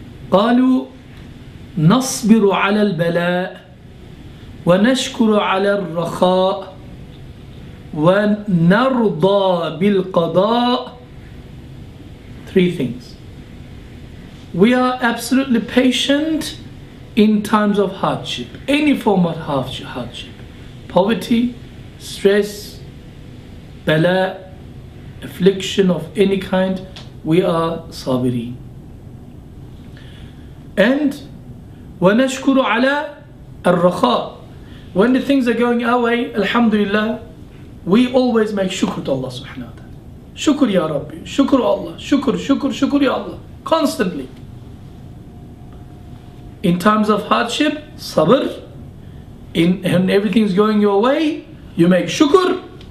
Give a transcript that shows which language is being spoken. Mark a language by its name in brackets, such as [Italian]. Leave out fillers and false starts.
[Arabic] قالوا نصبر على البلاء ونشكر على الرخاء ونرضى بالقضاء. [English] 3 things. We are absolutely patient in times of hardship, any form of hardship, poverty, stress, bala, affliction of any kind. We are sabiri. [Arabic] And وَنَشْكُرُ عَلَى الرَّخَاء. [English] When the things are going our way, alhamdulillah, we always make shukr to Allah subhanahu wa ta'ala. Shukr ya Rabbi, shukr Allah, shukr ya Allah, constantly. In times of hardship, sabr. And everything's going your way, you make shukr.